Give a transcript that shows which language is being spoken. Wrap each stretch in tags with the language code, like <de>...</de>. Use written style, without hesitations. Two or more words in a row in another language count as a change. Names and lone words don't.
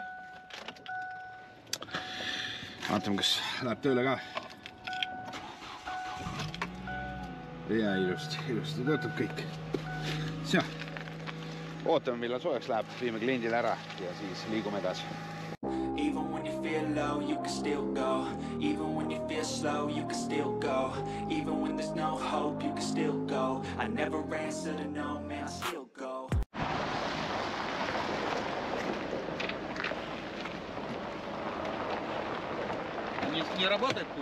<et>Vaatame, kas läheb tööle ka. Ja ilusti töötab kõik. See. Ootame, millal soojaks läheb, viime kliendile ära ja siis liigume edasi.</et> <en>Even when you feel low, you can still go. Even when you feel slow, you can still go. Even when there's no hope, you can still go. I never answer to no, man, I still go.</en> <ru>Не работает пульс?</ru>